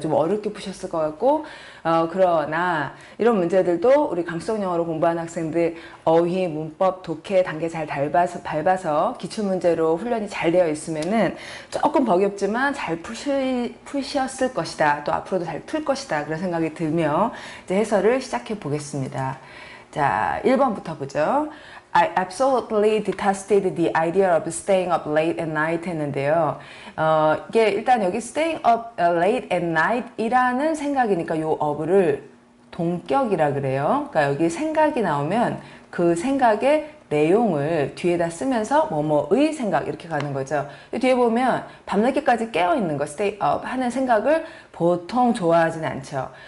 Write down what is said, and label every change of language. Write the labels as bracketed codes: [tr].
[ko] 좀 어렵게 푸셨을 것 같고, 그러나 이런 문제들도 우리 감수성 영어로 공부하는 학생들 어휘, 문법, 독해 단계 잘 밟아서 기출문제로 훈련이 잘 되어 있으면은 조금 버겁지만 잘 푸셨을 것이다, 또 앞으로도 잘 풀 것이다, 그런 생각이 들며 이제 해설을 시작해 보겠습니다. 자, 1번부터 보죠. [en] I absolutely detested the idea of staying up late at night [ko] 했는데요. 이게 일단 여기 [en] staying up late at night [ko] 이라는 생각이니까 요 of를 동격이라 그래요. 그러니까 여기 생각이 나오면 그 생각의 내용을 뒤에다 쓰면서 뭐뭐의 생각 이렇게 가는 거죠. 뒤에 보면 밤늦게까지 깨어있는 거 stay up 하는 생각을 보통 좋아하진 않죠.